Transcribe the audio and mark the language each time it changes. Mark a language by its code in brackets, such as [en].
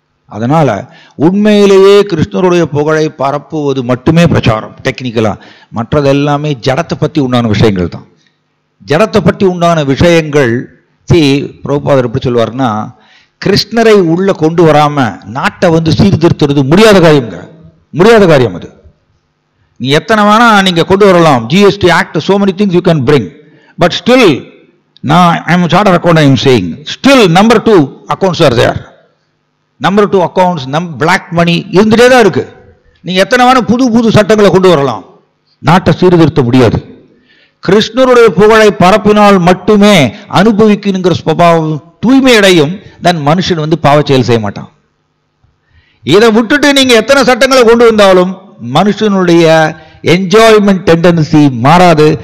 [ta] அதனால உண்மையிலேயே கிருஷ்ணருடைய புகழை பரப்புவது மட்டுமே பிரச்சாரம் டெக்னிக்கலா. மற்றதெல்லாமே ஜடத்தை பத்தி உண்டான விஷயங்கள் தான். ஜடத்தை பற்றி உண்டான விஷயங்கள் பிரபுபாதர் எப்படி சொல்வார்னா, கிருஷ்ணரை உள்ள கொண்டு வராம நாட்டை சீர்திருத்துறது முடியாத காரியம். அது நீ எத்தனை வேணா நீங்க கொண்டு வரலாம், [en] GST Act, so many things you can bring, but still now I am a chartered accountant, I am saying still number 2 accounts are there. Number 2 accounts, black money [ta] இருந்துட்டே தான் இருக்கு. நீங்க எத்தனை வேணா புது சட்டங்களை கொண்டு வரலாம், நாட்டை சீர்திருத்த முடியாது. கிருஷ்ணருடைய புகழை பரப்பினால் மட்டுமே அனுபவிக்கணுங்கிற சுபாவம் தூய்மை அடையும். தன் மனுஷன் பாவ செயல் செய்ய மாட்டான். இதை விட்டுட்டு நீங்க எத்தனை சட்டங்களை கொண்டு வந்தாலும் மனுஷனுடைய என்ஜாய்மெண்ட் டெண்டன்சி மாறாது.